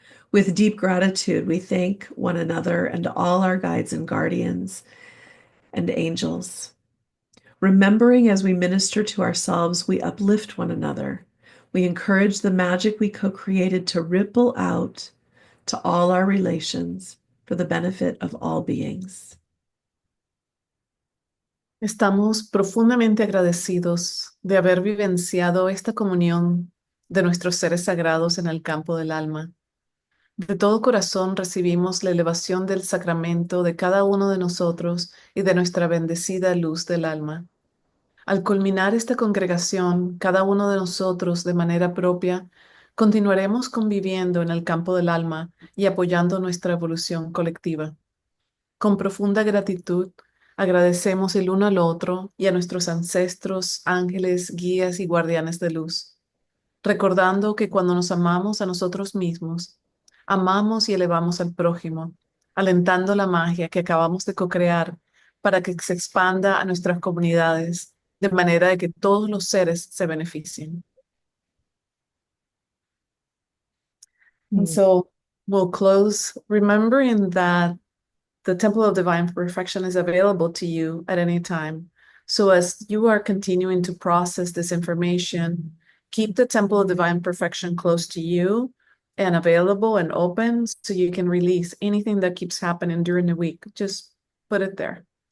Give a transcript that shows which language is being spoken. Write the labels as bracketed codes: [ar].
[en] With deep gratitude, we thank one another and all our guides and guardians and angels. Remembering as we minister to ourselves, we uplift one another. We encourage the magic we co-created to ripple out to all our relations for the benefit of all beings. [es] Estamos profundamente agradecidos de haber vivenciado esta comunión de nuestros seres sagrados en el campo del alma. De todo corazón recibimos la elevación del sacramento de cada uno de nosotros y de nuestra bendecida luz del alma. Al culminar esta congregación, cada uno de nosotros de manera propia, continuaremos conviviendo en el campo del alma y apoyando nuestra evolución colectiva. Con profunda gratitud, agradecemos el uno al otro y a nuestros ancestros, ángeles, guías y guardianes de luz, recordando que cuando nos amamos a nosotros mismos, amamos y elevamos al prójimo, alentando la magia que acabamos de co-crear para que se expanda a nuestras comunidades, de manera de que todos los seres se beneficien. [en] And so we'll close remembering that the Temple of Divine Perfection is available to you at any time. So as you are continuing to process this information, keep the Temple of Divine Perfection close to you and available and open so you can release anything that keeps happening during the week. Just put it there.